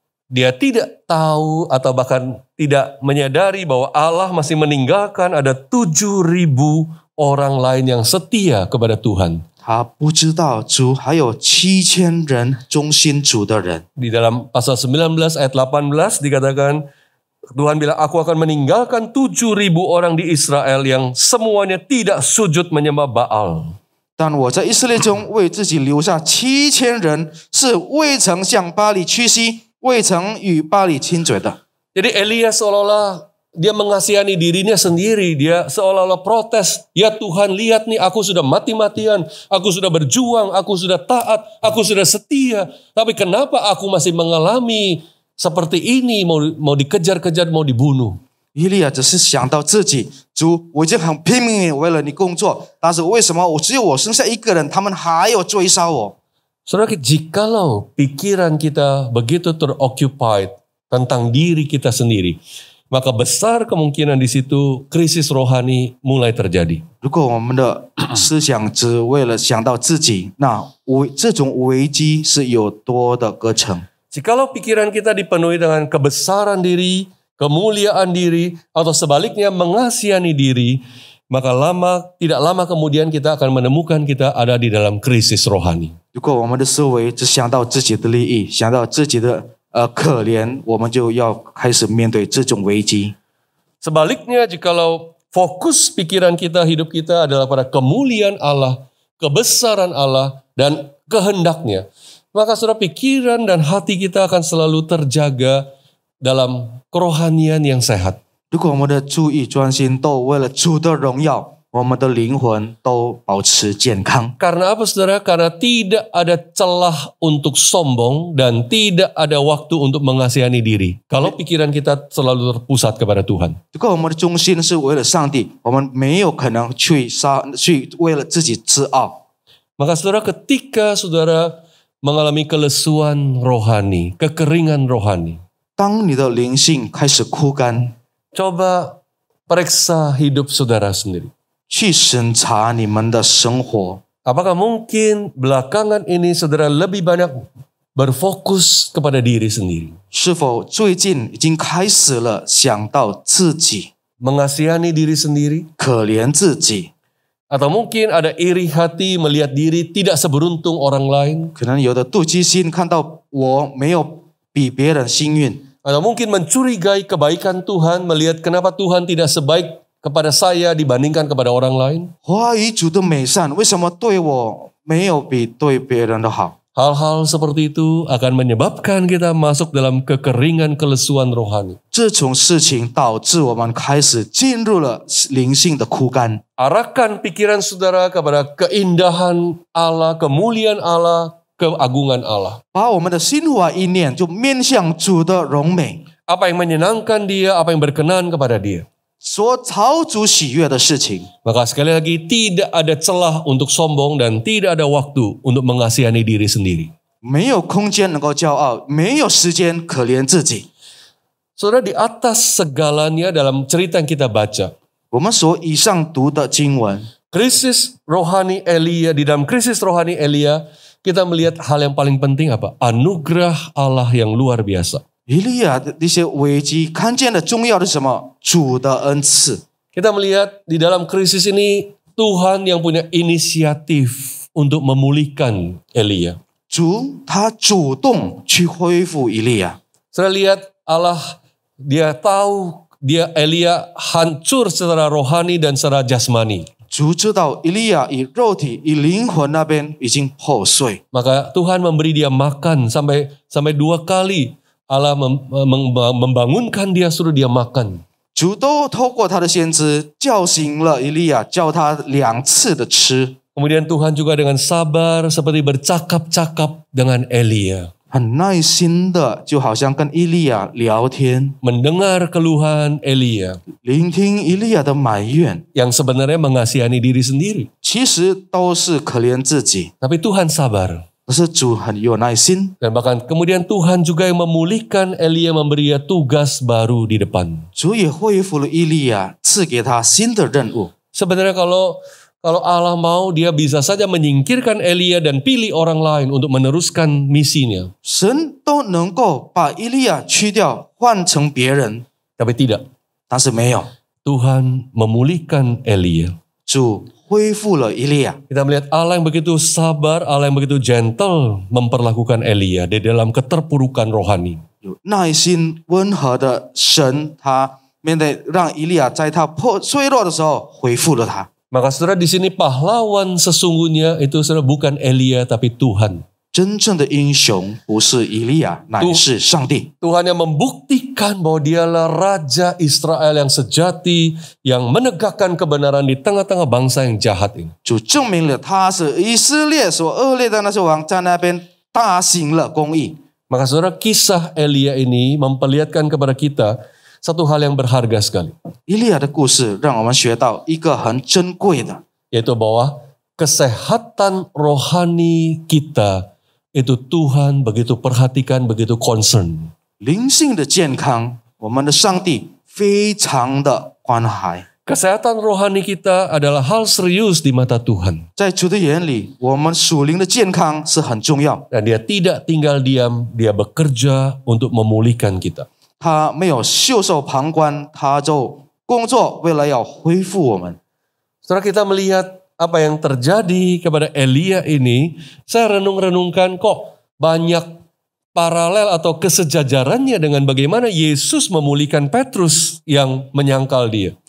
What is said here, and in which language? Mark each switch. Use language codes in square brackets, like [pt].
[id] Dia tidak tahu atau bahkan tidak menyadari bahwa Allah masih meninggalkan ada 7.000 orang lain yang setia kepada Tuhan. [zh] 他不知道主还有7000人忠心主的人。 [id] Di dalam pasal 19 ayat 18 dikatakan, Tuhan bilang, aku akan meninggalkan 7.000 orang di Israel yang semuanya tidak sujud menyembah Baal. [zh] 但我在以色列中为自己留下7000人，是未曾向巴黎屈膝，未曾与巴黎亲嘴的。 [id] Jadi Elia seolah-olah dia mengasihani dirinya sendiri. Dia seolah-olah protes. Ya Tuhan, lihat nih, aku sudah mati-matian. Aku sudah berjuang. Aku sudah taat. Aku sudah setia. Tapi kenapa aku masih mengalami seperti ini? Mau dikejar-kejar, mau dibunuh. [zh] 以利亚只是想到自己，主，我已经很拼命为了你工作，但是为什么只有我剩下一个人，他们还要追杀我？ [id] Saudara, jikalau pikiran kita begitu teroccupied tentang diri kita sendiri, maka besar kemungkinan di situ krisis rohani mulai terjadi. [zh] 如果我们的思想只为了想到自己，那这种危机是有多的隔层。 [id] Jikalau pikiran kita dipenuhi dengan kebesaran diri, kemuliaan diri, atau sebaliknya mengasihani diri, maka tidak lama kemudian kita akan menemukan kita ada di dalam krisis rohani. [zh] 如果我们的思维只想到自己的利益，想到自己的可怜，我们就要开始面对这种危机。 [id] Sebaliknya, jikalau fokus pikiran kita, hidup kita adalah pada kemuliaan Allah, kebesaran Allah, dan kehendaknya, maka saudara, pikiran dan hati kita akan selalu terjaga dalam kerohanian yang sehat. [zh] 如果我们的注意专心都为了主的荣耀，我们的灵魂都保持健康。 [id] Karena apa saudara? Karena tidak ada celah untuk sombong dan tidak ada waktu untuk mengasihani diri. Kalau pikiran kita selalu terpusat kepada Tuhan. [zh] 如果我们的中心是为了上帝，我们没有可能去为了自己自傲。 [id] Maka saudara, ketika saudara mengalami kelesuan rohani, kekeringan rohani, [zh] 当你的灵性开始枯干， [id] coba periksa hidup saudara sendiri. [zh] 去审查你们的生活。 [id] Apakah mungkin belakangan ini saudara lebih banyak berfokus kepada diri sendiri? [zh] 是否最近已经开始了想到自己， [id] Mengasihani diri sendiri? [zh] 可怜自己？ [id] Atau mungkin ada iri hati melihat diri tidak seberuntung orang lain? [zh] 可能有的妒忌心，看到我没有比别人幸运。 [id] Atau mungkin mencurigai kebaikan Tuhan, melihat kenapa Tuhan tidak sebaik kepada saya dibandingkan kepada orang lain. [zh] 怀疑主的美善，为什么对我没有比对别人的好？ [id] Hal-hal seperti itu akan menyebabkan kita masuk dalam kekeringan kelesuan rohani. [zh] 这种事情导致我们开始进入了灵性的枯干。 [id] Arahkan pikiran saudara kepada keindahan Allah, kemuliaan Allah, keagungan Allah. [zh] 把我们的心怀意念就面向主的荣美， [id] Apa yang menyenangkan dia, apa yang berkenan kepada dia. [zh] 所讨主喜悦的事情。 [id] Maka sekali lagi tidak ada celah untuk sombong dan tidak ada waktu untuk mengasihani diri sendiri. [zh] 没有空间能够骄傲，没有时间可怜自己。 [id] Saudara, di atas segalanya dalam cerita yang kita baca, [zh] 我们所以上读的经文， [id] krisis rohani Elia, di dalam krisis rohani Elia, kita melihat hal yang paling penting apa? Anugerah Allah yang luar biasa. [zh] 以利亚的一些危机，看见了重要的是什么？主的恩赐。 [id] Kita melihat di dalam krisis ini Tuhan yang punya inisiatif untuk memulihkan Elia. [zh] 主他主动去恢复以利亚。 [id] Saya lihat Allah, dia tahu dia Elia hancur secara rohani dan secara jasmani. [zh] 主知道以利亚以肉体、以灵魂那边已经破碎， [id] Maka Tuhan memberi dia makan sampai 2 kali. Allah membangunkan dia, suruh dia makan. [zh] 主都透过他的先知叫醒了以利亚，叫他2次的吃。 [id] Kemudian Tuhan juga dengan sabar seperti bercakap-cakap dengan Elia. [zh] 很耐心的，就好像跟以利亚聊天， [id] mendengar keluhan Elia [zh] 聆听以利亚的埋怨， [id] yang sebenarnya mengasihani diri sendiri. [zh] 其实都是可怜自己， [id] Tapi Tuhan sabar. [zh] 可是主很有耐心， [id] Dan bahkan kemudian Tuhan juga yang memulihkan Elia, memberi dia tugas baru di depan. [zh] 主也恢复了以利亚，赐给他新的任务。 [id] Sebenarnya kalau Allah mau, dia bisa saja menyingkirkan Elia dan pilih orang lain untuk meneruskan misinya. [zh] 神都能够把以利亚去掉，换成别人， [id] Tapi tidak. [zh] 但是没有， [id] Tuhan memulihkan Elia. [zh] 主恢复了以利亚。 [id] Kita melihat Allah yang begitu sabar, Allah yang begitu gentle memperlakukan Elia di dalam keterpurukan rohani. [zh] 有耐心、温和的神，他面对让以利亚在他脆弱的时候恢复了他。 [id] Maka saudara di sini pahlawan sesungguhnya itu saudara bukan Elia tapi Tuhan. [zh] 真正的英雄不是以利亚，乃是上帝。 [id] Tuhan yang membuktikan bahwa dialah Raja Israel yang sejati, yang menegakkan kebenaran di tengah-tengah bangsa yang jahat ini. [zh] 主证明了他是以色列所恶劣的那些王在那边大行了公义。 [id] Maka saudara kisah Elia ini memperlihatkan kepada kita satu hal yang berharga sekali. [zh] 以利亚的故事让我们学到一个很珍贵的， [id] Yaitu bahwa kesehatan rohani kita itu Tuhan begitu perhatikan, begitu concern. [zh] 灵性的健康，我们的上帝非常的关怀。 [id] Kesehatan rohani kita adalah hal serius di mata Tuhan. [zh] 在主的眼里，我们属灵的健康是很重要。 [id] Dan dia tidak tinggal diam, dia bekerja untuk memulihkan kita. [zh] 他没有袖手旁观，他就工作，为了要恢复我们。 [id] Setelah kita melihat apa yang terjadi kepada Elia ini, saya renung-renungkan kok banyak paralel atau kesejajarannya dengan bagaimana Yesus memulihkan Petrus yang menyangkal dia.